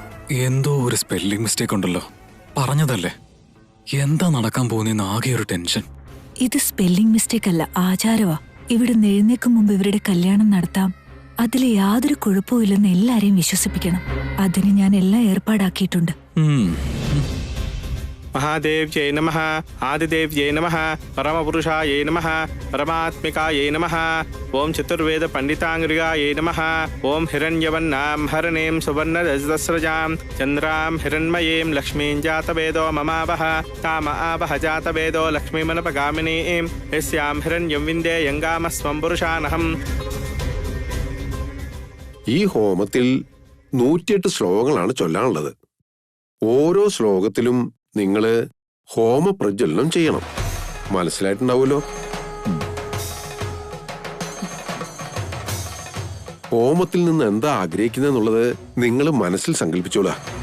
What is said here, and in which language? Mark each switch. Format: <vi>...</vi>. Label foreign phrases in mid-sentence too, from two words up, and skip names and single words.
<ml>എന്തോ ഒരു</ml> <en>spelling mistake</en> <ml>ഉണ്ടല്ലോ. പറഞ്ഞതല്ലേ, എന്താ നടക്കാൻ പോകുന്ന ആകെ ഒരു ടെൻഷൻ. ഇത്</ml> <en>spelling mistake</en> <ml>അല്ല, ആചാരവാ. ഇവിടെ എഴുന്നേക്കും മുമ്പ് ഇവരുടെ കല്യാണം നടത്താം. അതിൽ യാതൊരു കുഴപ്പവും ഇല്ലെന്ന് എല്ലാരെയും വിശ്വസിപ്പിക്കണം. അതിന് ഞാൻ എല്ലാം ഏർപ്പാടാക്കിയിട്ടുണ്ട്.</ml> <sa>महादेव्यै नमः, आदिदेव्यै नमः, परमपुरुषायै नमः, परमात्मिकायै नमः, ओम चतुर्वेद पंडितांगृगायै नमः, ओम हिरण्यवर्णां हरणीं सुवर्णरजतस्रजां चन्द्रां हिरण्मयीं लक्ष्मीं जातवेदो ममावह ताम आवह जातवेदो लक्ष्मीमनपगामिनीं यस्यां हिरण्यं विन्दे यङ्गामस्वं पुरुषानहम्.</sa> <ml>ഈ ഹോമത്തിൽ 108 ശ്ലോകങ്ങളാണ് ചൊല്ലാനുള്ളത്. ഓരോ ശ്ലോകത്തിലും നിങ്ങള് ഹോമപ്രജ്വലനം ചെയ്യണം. മനസ്സിലായിട്ടുണ്ടാവുമല്ലോ. ഹോമത്തിൽ നിന്ന് എന്താ ആഗ്രഹിക്കുന്നതെന്നുള്ളത് നിങ്ങൾ മനസ്സിൽ സങ്കല്പിച്ചോളാ.</ml>